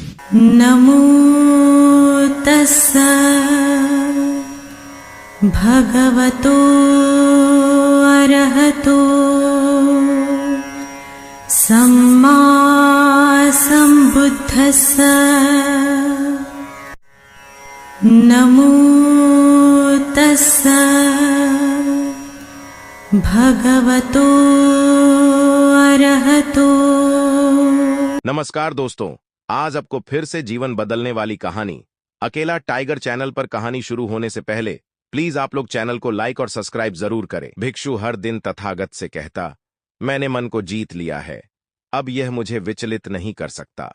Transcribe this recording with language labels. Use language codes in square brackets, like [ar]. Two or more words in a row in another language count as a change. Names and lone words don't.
[pi] नमो तस्स भगवतो अरहतो सम्मा सम्बुद्धस्स। नमो तस्स भगवतो अरहतो। [hi] नमस्कार दोस्तों, आज आपको फिर से जीवन बदलने वाली कहानी अकेला टाइगर चैनल पर कहानी शुरू होने से पहले प्लीज आप लोग चैनल को लाइक और सब्सक्राइब जरूर करें। भिक्षु हर दिन तथागत से कहता, मैंने मन को जीत लिया है, अब यह मुझे विचलित नहीं कर सकता।